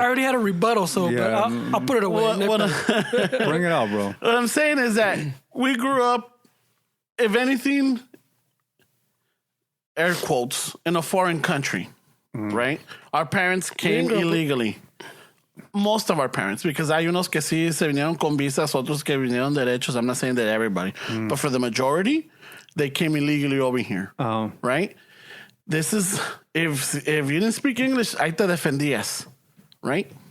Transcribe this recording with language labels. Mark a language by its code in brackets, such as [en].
[en] already had a rebuttal, so Yeah. but I'll put it away. Bring it out, bro. What I'm saying is that we grew up, if anything, air quotes, in a foreign country, right? Our parents came illegally. Most of our parents, because [es] hay unos que sí se vinieron con visas, otros que vinieron derechos. [en] I'm not saying that everybody, but for the majority, they came illegally over here, right? This is, if you didn't speak English, [es] ahí te defendías, [en] right?